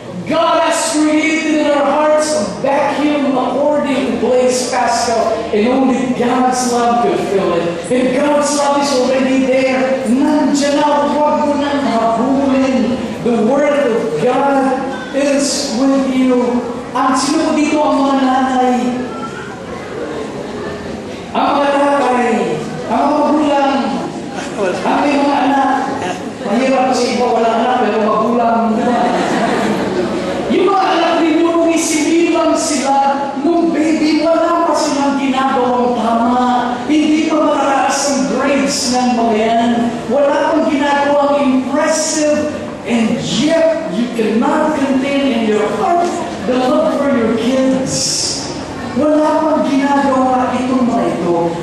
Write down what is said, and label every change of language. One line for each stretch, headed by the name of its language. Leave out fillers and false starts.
English: God has created in our hearts a vacuum according to Blaise Pascal, and only God's love could fill it. And God's love is already there.
Filipino: Nandiyan na, huwag mo nang habulin.
English: The Word of God is with you.
Filipino: Ang sino po dito ang mga nanay? Ang mga tatay? Ang mga magulang? Ang may mga anak? Mahirap kasi iba walang anak pero magulang. Yung mga anak ninyo, nung isinilang sila, nung baby, wala pa silang ginagawang tama. Hindi pa matataas ang grades ng mga yan. Wala pang ginagawang impressive.
English: And yet, you cannot contain in your heart the love for your kids.
Filipino: Wala pang ginagawa itong mga ito.